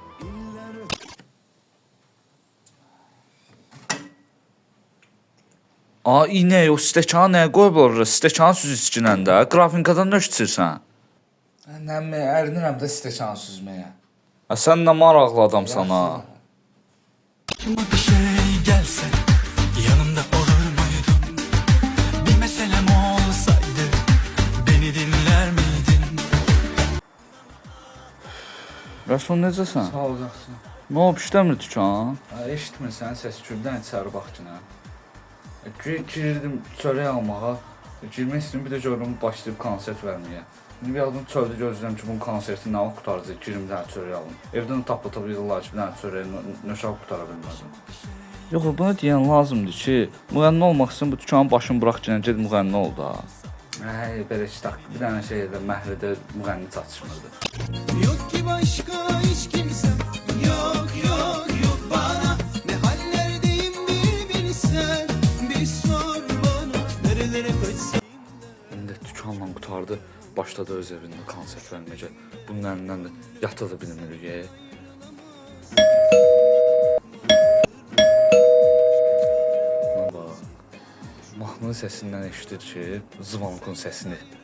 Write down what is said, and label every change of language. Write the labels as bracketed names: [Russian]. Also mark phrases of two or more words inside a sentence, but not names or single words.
[Azerbaijani] İynə o stəkanı nəyə qoyublar? Stəkanı süz içkinəndə. Qrafinkadan nə içirsən? Mən ərinirəm də stəkan süzməyə. Sən nə maraqlı adamsan ha? [Turkish] Bir şey gelse yanımda olur muydun? Bir meselem olsaydı beni dinler miydin? [Azerbaijani] Rəsul necəsən? Sağ olacaqsın. Nə olub işləmir dükan? Eşitmirsən səs küydən içəri bax ki, nə? Girdim çörək almağa. Girmək istəyirəm, bir də görürüm başlayıb konsert verməyə. İndi bir adım çöldə gözləyirəm ki, bunun konserti nə vaxt qutaracaq, girim bir dənə çörək alım. Evdən tapıb yığırlar ki, bir dənə çörəyi nöşaq qutara bilmədim. Yox, buna deyən lazımdır ki, müğənni olmaq üçün bu dükanın başını bıraq ki, get müğənni ol da. Belə işte, bir dənə şeydə, məhəllədə müğənni çatışmırdı. [Turkish] Yok ki başka hiç kimsem. Yok yok yok bana. Ne hallerdeyim bir bilsen. Bir sor bana. Nerelere kaçsam. [Azerbaijani] İndi dükanla qutardı. Başladı öz evində konsert verməyəcə. Bunun əlindən də yata da bilmirik. Mahnının səsindən eşidir ki, zvonkun səsini.